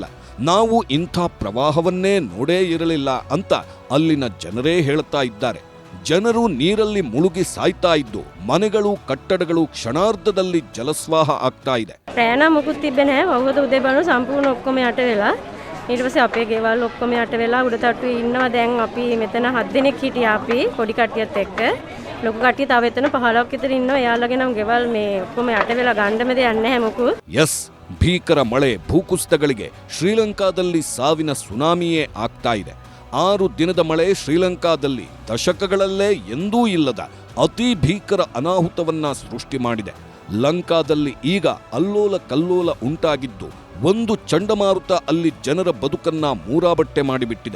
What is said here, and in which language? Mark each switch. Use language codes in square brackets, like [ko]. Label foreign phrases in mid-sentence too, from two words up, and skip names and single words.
[kn] ನಾವು ಇಂಥ ಪ್ರವಾಹವನ್ನೇ ನೋಡೇ ಇರಲಿಲ್ಲ ಅಂತ ಅಲ್ಲಿನ ಜನರೇ ಹೇಳ್ತಾ ಇದ್ದಾರೆ. ಜನರು ನೀರಲ್ಲಿ ಮುಳುಗಿ ಸಾಯ್ತಾ ಇದ್ದು ಮನೆಗಳು, ಕಟ್ಟಡಗಳು ಕ್ಷಣಾರ್ಧದಲ್ಲಿ ಜಲಸ್ವಾಹ ಆಗ್ತಾ ಇದೆ. ಪ್ರಯಾಣ ಮುಗುತ್ತಿದ್ದೇನೆ ಹೋಗೋದು ಉದಯ ಬಾನು ಸಂಪೂರ್ಣ ಒಕ್ಕೊಮ್ಮೆ ಆಟವಿಲ್ಲ. [si] ඊට පස්සේ අපේ ගෙවල් ඔක්කොම යට වෙලා උඩ තට්ටුවේ ඉන්නවා. දැන් අපි මෙතන 7 දෙනෙක් හිටියා අපි පොඩි කට්ටියත් එක්ක. ලොකු කට්ටිය තව එතන 15ක් විතර ඉන්නවා. එයාලගේ නම් ගෙවල් මේ ඔක්කොම යට වෙලා ගන්න දෙයක් නැහැ මොකෝ. [kn] ಎಸ್, ಭೀಕರ ಮಳೆ, ಭೂಕುಸಿತಗಳಿಗೆ ಶ್ರೀಲಂಕಾದಲ್ಲಿ ಸಾವಿನ ಸುನಾಮಿಯೇ ಆಗ್ತಾ ಇದೆ. 6 ದಿನದ ಮಳೆ ಶ್ರೀಲಂಕಾದಲ್ಲಿ ದಶಕಗಳಲ್ಲೇ ಎಂದೂ ಇಲ್ಲದ ಅತಿ ಭೀಕರ ಅನಾಹುತವನ್ನ ಸೃಷ್ಟಿ ಮಾಡಿದೆ. ಲಂಕಾದಲ್ಲಿ ಈಗ ಅಲ್ಲೋಲ ಕಲ್ಲೋಲ ಉಂಟಾಗಿದ್ದು ಒಂದು ಚಂಡಮಾರುತ ಅಲ್ಲಿ ಜನರ ಬದುಕನ್ನ ಮೂರಾಬಟ್ಟೆ ಮಾಡಿಬಿಟ್ಟಿದೆ.